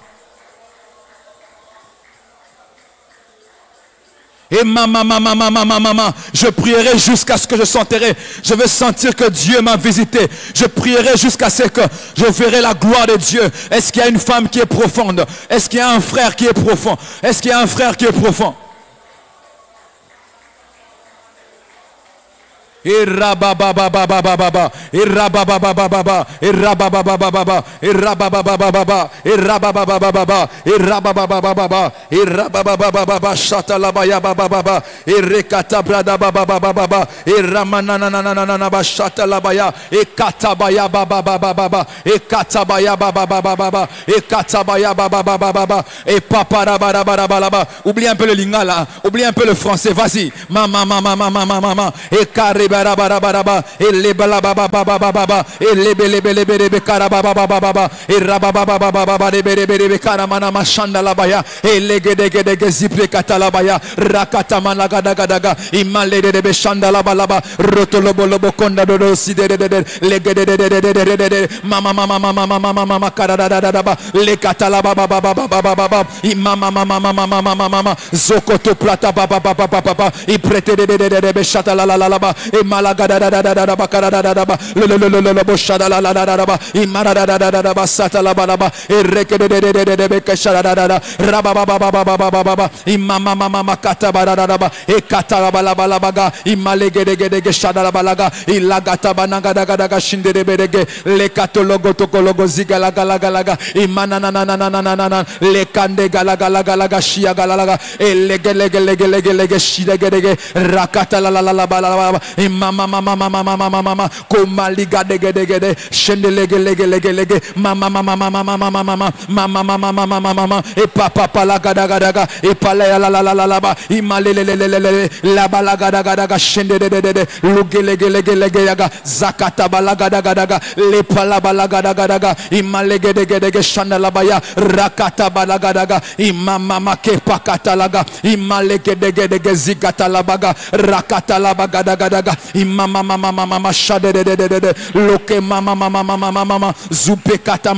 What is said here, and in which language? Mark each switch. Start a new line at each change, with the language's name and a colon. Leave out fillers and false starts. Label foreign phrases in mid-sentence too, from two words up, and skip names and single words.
French: Et maman, je prierai jusqu'à ce que je sentirai. Je veux sentir que Dieu m'a visité. Je prierai jusqu'à ce que je verrai la gloire de Dieu. Est-ce qu'il y a une femme qui est profonde? Est-ce qu'il y a un frère qui est profond? Est-ce qu'il y a un frère qui est profond? Et rabababa, et rabababa, et rabababa, et rabababa, et rabababa, et rabababa, et rabababa, shatalabaya bababa, et rekata brada bababa, et ramanananananaba shatalabaya, et katabaya bababa, et katabaya bababa, et katabaya bababa, et paparabarabarabaraba. Oublie un peu le lingala, oublie un peu le français, vas-y. Mama, et carré. Et les balababa et les belebelebelebe karababa et rabababa de karamana machanda labaya et les gedegedege zipre katalabaya rakatamana gadagadaga imale de bechanda labalaba rotolobo konda do sidere les gedede mama karadadaba les katalaba baba imama zokoto plata papa i prete de bechata la et malagada le boshada la imara sata la balaba et rekede de kashada rababa imama katabara et katabala imalegede shada la balaga ilagata banagada shinde de berege le katologo tokologo zigala galaga imanana le kande galaga shia galaga et lege shida gedege rakata la balaba mama komaliga degede shendelege mama et papa la gadaga et pala la imalele la balagadaga shendede lugelege yaga zakata balagadaga le pala balagadaga imalegede shandalabaya rakata balagadaga imama ke pakatalaga imalegede zigata labaga rakata labagadaga imama shade loke mama zupe kata